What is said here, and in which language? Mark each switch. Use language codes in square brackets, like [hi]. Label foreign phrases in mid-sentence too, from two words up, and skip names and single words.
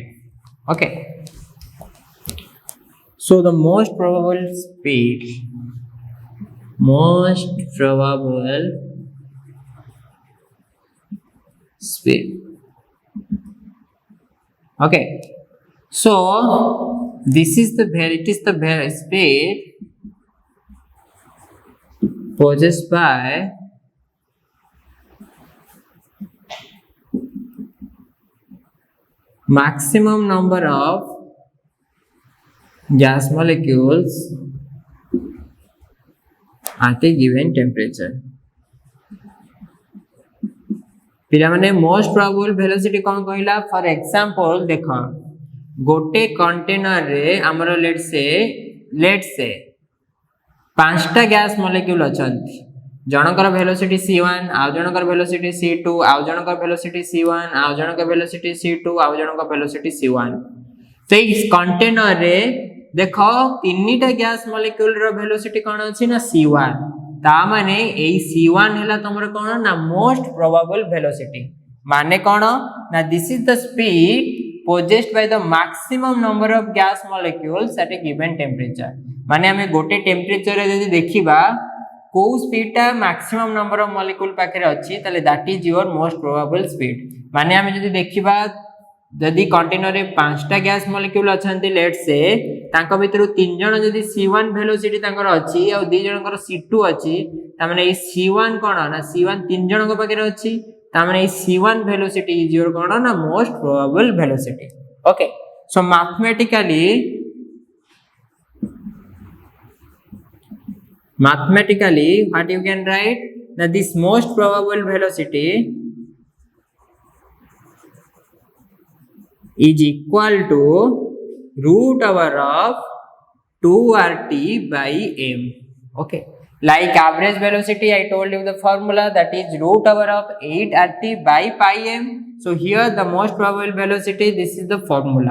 [en] Okay, so the most probable speed, okay, so this is the speed possessed by maximum number of gas molecules at a given temperature. [or] ପିଲା ମାନେ [en] most probable velocity [or] କଉଣ କହଲା [en] for example [or] ଦେଖ ଗୋଟେ କଣ୍ଟେନର ରେ ହମର [en] let's say [or] ପାଞ୍ଚଟା [en] gas molecule [or] ଅଛନ୍ତି ଜନକର ଭେଲୋସିଟି c1 ଆଉ ଜନକର ଭେଲୋସିଟି c2 ଆଉ ଜନକର ଭେଲୋସିଟି c1 ଆଉ ଜନକର ଭେଲୋସିଟି c2 ଆଉ ଜନକର ଭେଲୋସିଟି c1 ତ ଇସ କଣ୍ଟେନର ରେ ଦେଖ ତିନିଟା [en] gas molecule [or] ର ଭେଲୋସିଟି କଣ ଅଛି ନା c1 ତ ମାନେ ଏ c1 ହେଲା ତମର କଣ ନା [en] most probable velocity [or] ମାନେ କଣ ନା [en] this is the speed possessed by the maximum number of gas molecules at a given temperature [or] ମାନେ ହମେ ଗୋଟେ ଟେମ୍ପରେଚର ରେ ଯଦି ଦେଖିବା କୋ ସ୍ପିଡ ତ [en] maximum number of [or] ମଲିକ୍ୟୁଲ ପାଖରେ ଅଛି ତଲେ [en] that is your most probable speed [or] ମାନେ ହମେ ଯଦି ଦେଖିବା ଯଦି କଣ୍ଟେନର ରେ ପାଞ୍ଚଟା [en] gas molecule [or] ଅଛନ୍ତି [en] let's say [or] ତାଙ୍କ ଭିତରୁ ତିନି ଜଣ ଯଦି c1 ଭେଲୋସିଟି ତାଙ୍କର ଅଛି ଆ ଦୁ ଜନକର c2 ଅଛି ତ ମାନେ ଏ c1 କଣ ନା c1 ତିନି ଜନକ ପାଖରେ ଅଛି ତ ମାନେ ଏ c1 [en] velocity is your [or] କଣ ନା [en] most probable velocity okay so mathematically what you can write that this most probable velocity is equal to root over of 2RT by m okay like average velocity I told you the formula that is root over of 8RT by pi m so here the most probable velocity this is the formula